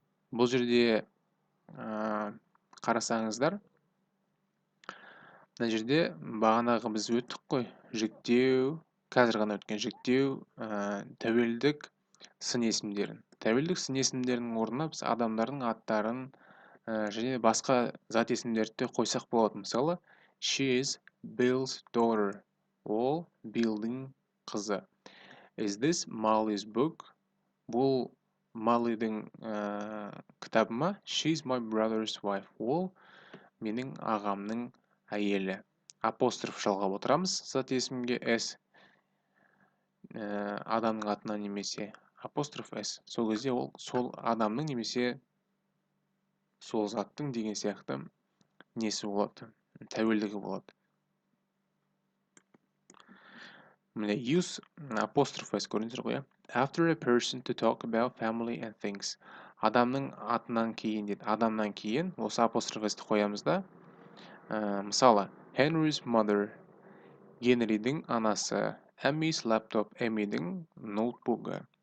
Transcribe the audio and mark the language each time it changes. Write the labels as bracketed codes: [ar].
[kk] Бұл жерде қарасаңыздар, мына жерде бағанағы біз өттік қой. Жіктеу, қазір ғана өткен жіктеу, тәуелдік сын есімдерін. Тәуелдік сын есімдерінің орнына біз адамдардың аттарын және басқа зат есімдерді қойсақ болады. Мысалы, [en] she is Bill's daughter. [kk] Ол Billдің қызы. [en] Is this Molly's book? [kk] Бұл Малыйдың кітабыма [en] She's my brother's wife. [kk] Ол менің ағамның әйелі. Апостроф жалғап отырамыз зат есімге s адамның атына немесе апостроф s. Сол кезде ол сол адамның немесе сол заттың деген сияқты несі болады, тәуелдігі болады. Міне [en] use apostrophe s [kk] көрдіңіздер ғой. [en] After a person to talk about family and things. [kk] Адамның атынан кейін дейді. Адамнан кейін осы apostrophe s-ті қоямыз да. Мысалы, [en] Henry's mother, [kk] Генридің анасы, [en] Emmy's laptop, [kk] Emmyдің ноутбугі.